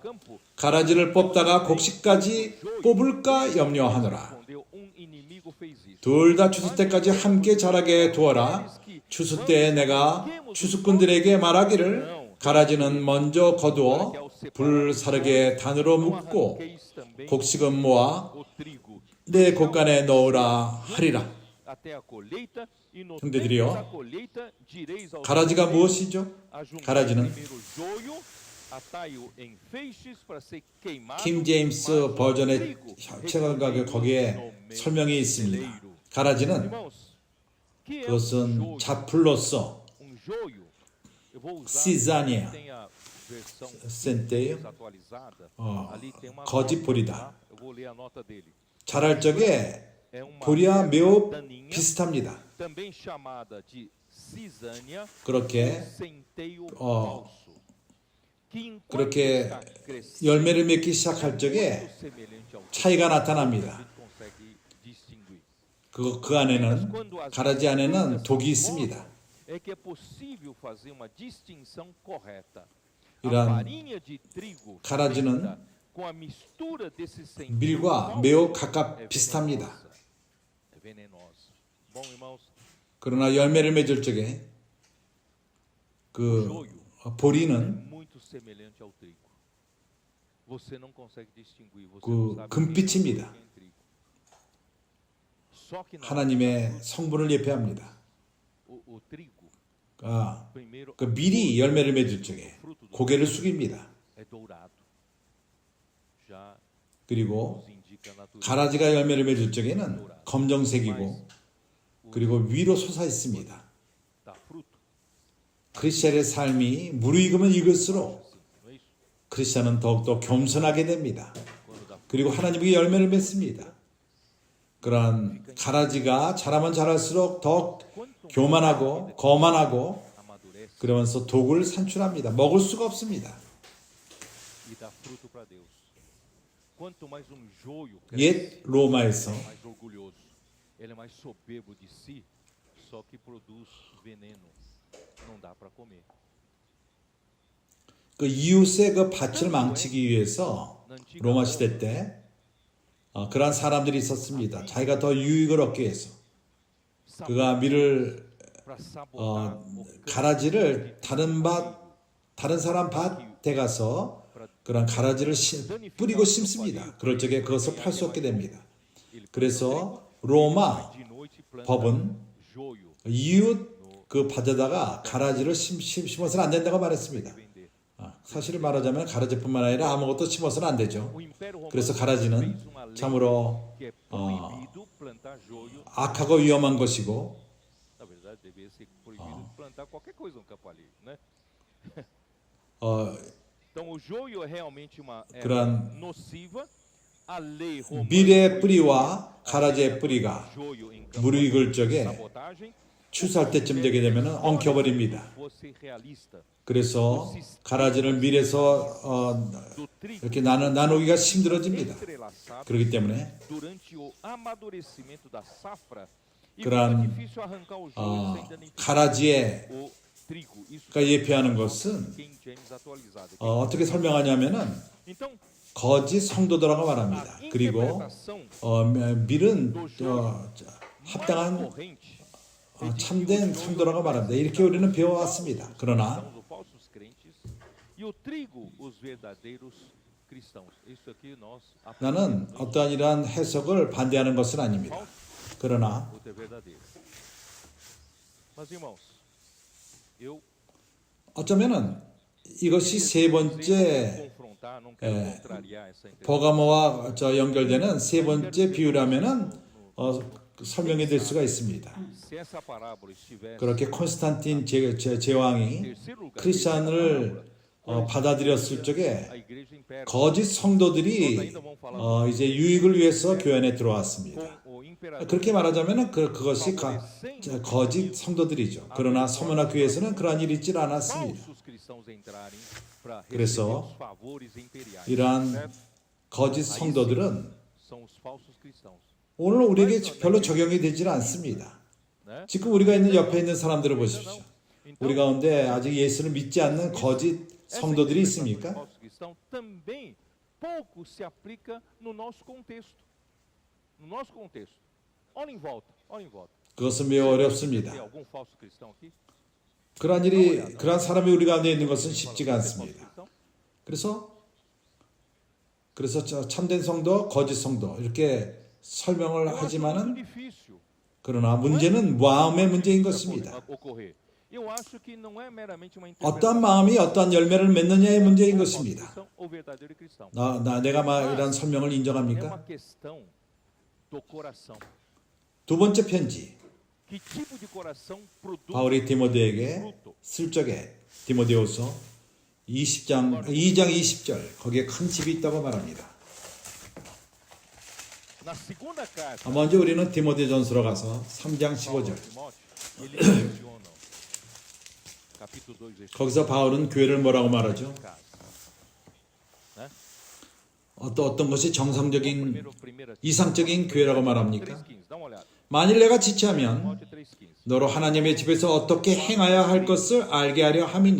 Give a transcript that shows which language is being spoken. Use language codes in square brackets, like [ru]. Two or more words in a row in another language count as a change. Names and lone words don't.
[ko] 가라지를 뽑다가 곡식까지 뽑을까 염려하노라. 둘 다 추수 때까지 함께 자라게 두어라. 추수 때에 내가 추수꾼들에게 말하기를 가라지는 먼저 거두어 불사르게 단으로 묶고 곡식은 모아 [pt] o trigo [ko] 내 곳간에 넣으라 하리라. [pt] até a colheita e no [ko] 형제들이요, [pt] tempo da colheita direis aos [ko] 가라지가 [pt] celeiros, [ko] 무엇이죠? [pt] ajuntai [ko] 가라지는 [pt] primeiro o joio, atai-o em feixes para ser queimado, [ko] 킹 [pt] mas [ko] 제임스 [pt] o [ko] 버전의 [pt] trigo [ko] 책을 거기에 [pt] no meio [ko] 설명이 [pt] do [ko] 있습니다. [pt] celeiro. [ko] 가라지는 [pt] Irmãos, que é um [ko] 그것은 [pt] joio? [ko] 자풀로서 [pt] Joio. Eu vou usar [ko] 시자니아, [pt] tem a versão [ko] 센테요, [pt] atualizada. 어, Ali tem uma [ko] 거짓 [pt] nota, [ko] 보리다. [pt] tá? Eu vou ler a nota dele. [ko] 자랄 적에 [pt] É uma [ko] 보리와 매우 [pt] daninha, [ko] 비슷합니다. [pt] também chamada de cisânia, [ko] 그렇게 [pt] centeio 어, falso, que enquanto [ko] 그렇게 [pt] está crescendo, [ko] 열매를 맺기 시작할 적에 [pt] muito semelhante ao [ko] 차이가 [pt] a [ko] 나타납니다. [pt] gente consegue distinguir. [ko] 그 안에는, 가라지 안에는 독이 있습니다. [pt] É que é possível fazer uma distinção correta. A [ko] 이러한 [pt] farinha de trigo [ko] 가라지는 [pt] feita com a mistura desse centeio [ko] 밀과 [pt] falso [ko] 매우 [pt] é [ko] 가깝 비슷합니다. [pt] venenosa. É venenosa. Bom, irmãos, [ko] 그러나 열매를 맺을 적에 그 [pt] joio é [ko] 보리는 [pt] muito semelhante ao trigo. Você não consegue distinguir. Você [ko] 그 [pt] não sabe [ko] 금빛입니다. [pt] quem é trigo. Só que na [ko] 하나님의 성분을 예표합니다. [pt] o trigo, 아, primeiro, [ko] 그 밀이 열매를 맺을 적에 [pt] fruto do [ko] 고개를 숙입니다. [pt] é dourado. Já [ko] 그리고 [pt] nos indica a natureza [ko] 가라지가 열매를 맺을 적에는 검정색이고 그리고 위로 솟아 있습니다. [pt] da fruto. [ko] 크리스천의 삶이 무르익으면 익을수록 [pt] Não é isso? [ko] 크리스천은 더욱더 겸손하게 됩니다. [pt] Quando dá [ko] 그리고 하나님에게 열매를 맺습니다. 그러한 가라지가 자라면 자랄수록 더 [pt] quanto [ko] 교만하고 거만하고 [pt] amadurece [ko] 그러면서 독을 산출합니다. 먹을 수가 없습니다. [pt] e dá fruto para Deus. Quanto mais joio [ko] 옛 로마에서 [pt] mais orgulhoso. Ele é mais soberbo de si, só que produz veneno. Não dá para comer. [ko] 그 이웃의 그 밭을 망치기 위해서 로마 시대 때 그러한 사람들이 있었습니다. 자기가 더 유익을 얻기 위해서 그가 밀을 [pt] Para sabotar o [ko] 가라지를 다른 사람 밭에 가서 그런 가라지를 뿌리고 심습니다. 그럴 적에 그것을 팔 수 없게 됩니다. 그래서 로마 [pt] de noite planta [ko] 법은 [pt] joio [ko] 이웃 그 밭에다가 가라지를 심어서는 안 된다고 말했습니다. [pt] vender. [ko] 사실을 말하자면 가라지뿐만 아니라 아무것도 심어서는 안 되죠. [pt] O Império Romano [ko] 그래서 [pt] fez [ko] 가라지는 [pt] uma lei [ko] 참으로 [pt] que é proibido plantar joio. [ko] 악하고 위험한 것이고 [pt] Na verdade, deveria ser proibido plantar qualquer coisa no campo alheio, né? 어, Então, o joio é realmente uma erva [ko] 그러한 [pt] nociva. A lei romana [ko] 밀의 뿌리와 가라지의 뿌리가 [pt] joio em campo [ko] 무르익을 적에 [pt] sabotagem. [ko] 추수할 때쯤 되게 되면 엉켜버립니다. [pt] Fosse realista [ko] 그래서 가라지를 밀에서 [pt] do trigo [ko] 이렇게 나누기가 힘들어집니다. [pt] entrelaçado [ko] 그렇기 때문에 [pt] durante o amadurecimento da safra e [ko] 그러한, [pt] fica difícil arrancar o joio sem danificar [ko] 가라지의 [pt] o trigo. Isso [ko] 가 예표하는 것은 [pt] King James atualizado. [ko] 어떻게 설명하냐면은 [pt] Então, [ko] 거짓 성도들라고 [pt] a [ko] 말합니다. 그리고 [pt] interpretação [ko] 밀은 [pt] mais [ko] 합당한 [pt] corrente [ko] 참된 성도라고 말합니다. 이렇게 우리는 배워왔습니다. 그러나 [pt] são os falsos crentes e o trigo os verdadeiros cristãos. Isso aqui nós [ko] 나는 [pt] aprendemos [ko] 어떠한 이러한 해석을 반대하는 것은 아닙니다. 그러나 [pt] outro é verdadeiro. Mas irmãos, eu [ko] 어쩌면은 이것이 세 번째 [pt] confrontar, não quero contrariar essa interpretação. [ko] 버가모와 연결되는 세 번째 비유라면은 설명이 될 수가 있습니다. [pt] Se essa parábola estivesse [ko] 그렇게 콘스탄틴 제왕이 [pt] terceiro lugar, [ko] 크리스찬을 받아들였을 적에 [pt] a igreja impera [ko] 거짓 성도들이 이제 유익을 위해서 교회 안에 들어왔습니다. [pt] com o imperador [ko] 그렇게 말하자면 그것이 거짓 성도들이죠. 그러나 서문학교에서는 그러한 일이 있지 않았습니다. [pt] falsos cristãos entrarem para receber [ko] 그래서 [pt] os favores imperiais. [ko] 이러한 [pt] certo? [ko] 거짓 성도들은 [pt] São os falsos cristãos. [ko] 오늘 우리에게 별로 적용이 되질 않습니다. [pt] Né? [ko] 지금 우리가 있는 옆에 있는 사람들을 보십시오. [pt] Então, [ko] 우리 가운데 아직 예수를 믿지 않는 거짓 [pt] essa [ko] 성도들이 [pt] interpretação de [ko] 있습니까? [pt] falso cristão também pouco se aplica no nosso contexto. No nosso contexto. Olha em volta, olha em volta. [ko] 그것은 매우 어렵습니다. [pt] Tem algum falso cristão aqui? [ko] 그러한 사람이 우리 가운데 있는 것은 쉽지가 [pt] Falso [ko] 않습니다. 그래서 참된 성도, 거짓 성도 이렇게 설명을 [pt] Eu acho muito [ko] 하지만은 [pt] difícil [ko] 그러나 문제는 마음의 문제인 것입니다. [pt] ocorrer. Eu acho que não é meramente uma [ko] 어떠한 마음이 어떠한 열매를 맺느냐의 문제인 [pt] ou falso [ko] 것입니다. [pt] cristão ou verdadeiro cristão. [ko] 내가 이런 설명을 [pt] É [ko] 인정합니까? [pt] uma questão do coração. [ko] 두 번째 편지 [pt] Que tipo de coração produz [ko] 바울이 디모데에게 [pt] fruto? [ko] 쓸 적에 디모데후서 2장 20절 거기에 큰 집이 있다고 말합니다. [pt] Na segunda carta [ko] 먼저 우리는 디모데전서로 가서 3장 15절 [pt] Timóteo, eles mencionam capítulo 2 versículo [ko] 거기서 바울은 교회를 뭐라고 말하죠? [pt] 4. Né? [ko] 어떤 것이 정상적인 [pt] Primeira [ko] 이상적인 교회라고 말합니까? [pt] 3:15. Dá uma olhada. [ko] 만일 내가 지체하면 [pt] Timóteo 3:15. [ko] 너로 하나님의 집에서 어떻게 행하여야 할 것을 알게 하려 함이니